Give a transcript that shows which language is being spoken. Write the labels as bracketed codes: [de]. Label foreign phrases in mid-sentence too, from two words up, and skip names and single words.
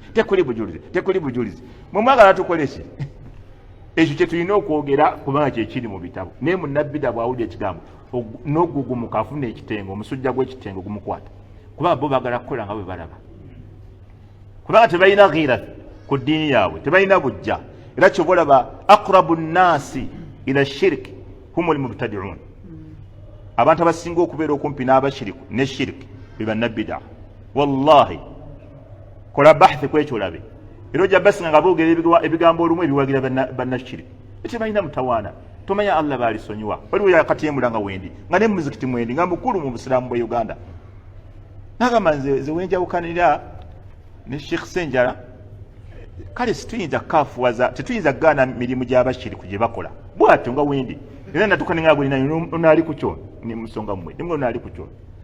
[lg] tekuli bujulizi mwe mwagala tukole ki ekyo kye tulina okwogera kubanga kyekiri mu bitabo naye munabbid'a bwawulira ekigambo n'ogugumuka afuna ekitengo omusujja gw'ekitengo gumukwata kubanga bo baagala kukola nga bwe balaba kubanga tebalina ghira ku ddiini yaabwe tebalina bujja era kyoba olaba [ar] أقرب الناس إلى الشرك هم المبتدعون [lg] abantu abasinga okubeera okumpi n'abashiriku ne shiriki be bannabbid'a wallahi kola bahthi kwekyo olabe era ojja basinga nga boogera ebigambo olumu ebiwagira bannashiriki tebalina mutawaana tomanya allah baalisonyiwa waliwo yakatiyemula nga wendi nga ne mumuzikiti mwendi nga mukulu mu busiraamu bwa uganda nagamba nze wenjawukanira ne sheikh senjala kale situyinza kafuwaza tetuyinza kugaana mirimu gy'abashiriku gye bakola bwatyo nga wendi era natukaninga gwe naali ku kyono nimusonga mmwe nimwe naali ku kyono